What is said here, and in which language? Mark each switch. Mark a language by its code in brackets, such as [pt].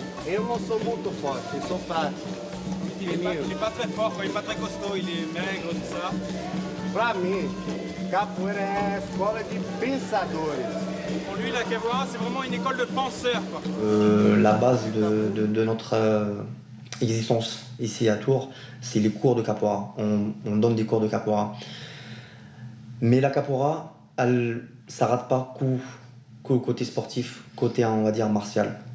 [pt] Eu não sou muito forte, eu sou fraco. [fr] Il n'est pas très fort, il n'est pas très costaud, il est maigre, tout ça. [pt] Pra mim, capoeira é a escola de pensadores. [fr] Pour lui, la capoeira, c'est vraiment une école de penseurs, quoi. La base de notre existence ici à Tours, c'est les cours de capoeira. On donne des cours de capoeira. Mais la capoeira, elle ne s'arrête pas qu'au côté sportif, côté, on va dire, martial.